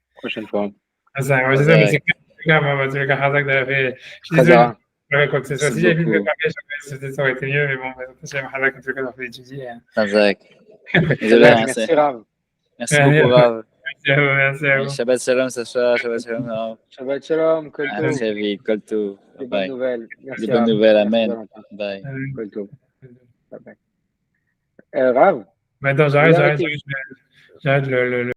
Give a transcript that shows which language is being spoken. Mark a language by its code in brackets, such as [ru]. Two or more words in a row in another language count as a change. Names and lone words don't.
[fr] Prochaine fois. C'est ça, mais c'est grave, moi, tu le cas, je suis désolé. Quoi que ce soit. Si j'avais pu me préparer, ça aurait été mieux, mais bon, j'ai un tout cas, on fait étudier. Merci, Rav. Merci beaucoup, Rav. Merci à vous. [he] שבת שלום, Sacha. שבת שלום, רב. שבת שלום, כל טוב. [fr] Très vite, [he] כל טוב. [fr] Des bonnes nouvelles. Merci, des bonnes nouvelles, amen. Bye. [he] כל טוב. [en] Bye bye. Rav. [fr] Maintenant, j'arrête le